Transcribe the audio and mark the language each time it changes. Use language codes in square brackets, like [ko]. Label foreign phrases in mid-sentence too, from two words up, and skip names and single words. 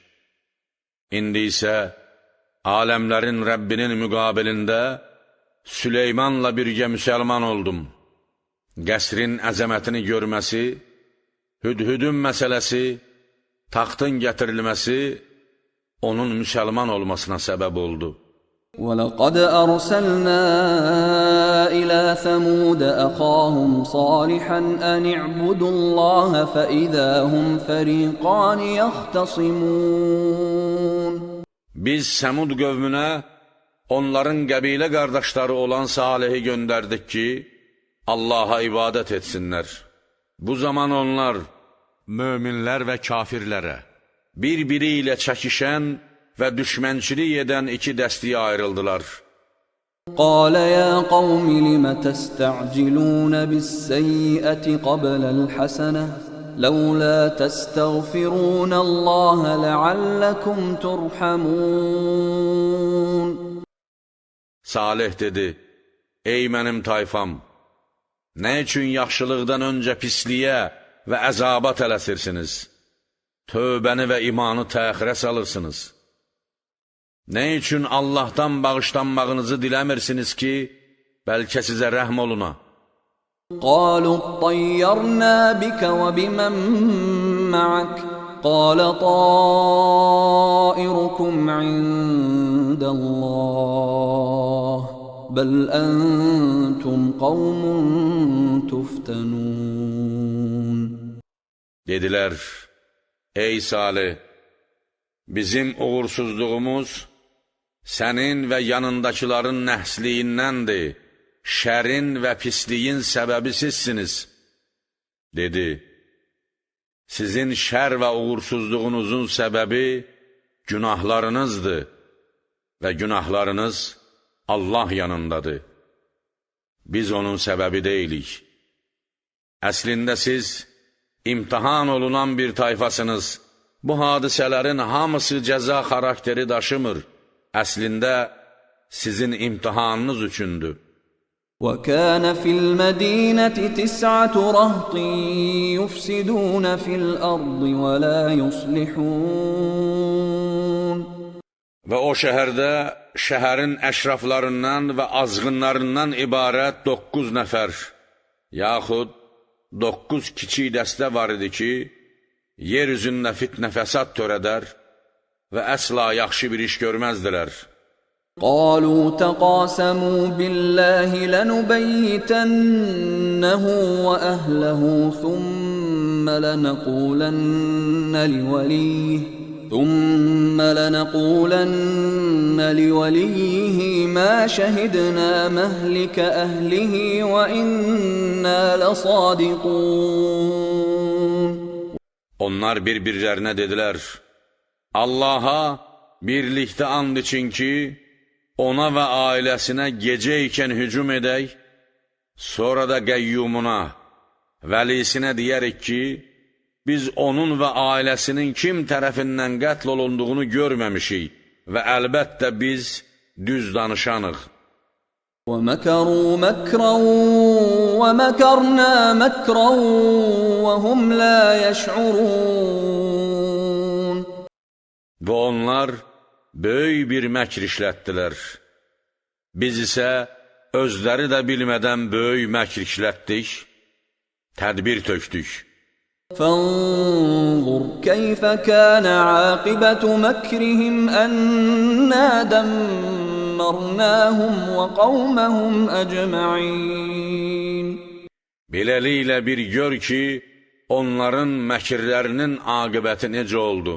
[az] İndi isə aləmlərin Rəbbinin müqabilində Süleymanla birgə müsəlman oldum. Qəsrin əzəmətini görməsi, hüdhüdün məsələsi, taxtın gətirilməsi onun müsəlman olmasına səbəb oldu. [ar] وَلَقَدْ أَرْسَلْنَا إِلَى ثَمُودَ أَخَاهُمْ صَالِحًا أَنِ اعْبُدُوا اللَّهَ فَإِذَا هُمْ فَرِيقَانِ يَخْتَصِمُونَ. [az] Biz Səmud qövmünə onların qəbilə qardaşları olan Salihi göndərdik ki, Allaha ibadət etsinlər. Bu zaman onlar, möminlər və kafirlərə, bir-biri ilə çəkişən və düşmənçilik edən iki dəstəyə ayrıldılar. [ar] قَالَ يَا قَوْمِ لِمَ تَسْتَعْجِلُونَ بِالسَّيِّئَةِ قَبْلَ الْحَسَنَةِ لَوْلَا تَسْتَغْفِرُونَ اللَّهَ لَعَلَّكُمْ تُرْحَمُونَ. [az] Salih dedi, ey mənim tayfam, nə üçün yaxşılıqdan öncə pisliyə və əzaba tələsirsiniz? Tövbəni və imanı təxirə salırsınız. Nə üçün Allahdan bağışlanmağınızı diləmirsiniz ki, bəlkə sizə rəhm oluna? [ar] قَالُوا اطَّيَّرْنَا بِكَ وَبِمَن مَّعَكَ قَالَ طَائِرُكُمْ عِندَ اللَّهِ بل أنتم قوم تفتنون. [az] Dedilər, ey Salih, bizim uğursuzluğumuz sənin və yanındakiların nəhsliyindəndir, şərin və pisliyin səbəbi sizsiniz. Dedi, sizin şər və uğursuzluğunuzun səbəbi günahlarınızdır və günahlarınız Allah yanındadır. Biz onun səbəbi deyilik. Əslində siz imtihan olunan bir tayfasınız. Bu hadisələrin hamısı cəza xarakteri daşımır. Əslində sizin imtihanınız üçündür. [ar] وَكَانَ فِي الْمَدِينَةِ 9 رَهْطٍ يُفْسِدُونَ فِي الْأَرْضِ وَلَا يُصْلِحُونَ. [az] Və o şəhərdə şəhərin əşraflarından və azğınlarından ibarət 9 nəfər, yaxud 9 kiçik dəstə var idi ki, yer üzündə fitnə fəsad törədər və əsla yaxşı bir iş görməzdilər. [ar] قالوا تقاسموا بالله لنبيتنه وأهله ثم لنقولن لوليه ما شهدنا مهلك أهله وإنا لصادقون. [az] Onlar bir-birlərinə dedilər, Allaha birlikdə and için ki, ona və ailəsinə gecə ikən hücum edək, sonra da qəyyumuna, vəlisinə deyərik ki, biz onun və ailəsinin kim tərəfindən qətl olunduğunu görməmişik və əlbəttə biz düz danışanıq. [ar] وَمَكَرُوا مَكْرًا وَمَكَرْنَا مَكْرًا وَهُمْ لَا يَشْعُرُونَ. [az] Və onlar böyük bir məkr işlətdilər. Biz isə özləri də bilmədən böyük məkr işlətdik, tədbir tökdük. [ar] فانظر كيف كان عاقبة مكرهم أنا دمرناهم وقومهم أجمعين. [az] Beləliklə bir gör ki, onların məkirlərinin aqibəti necə oldu.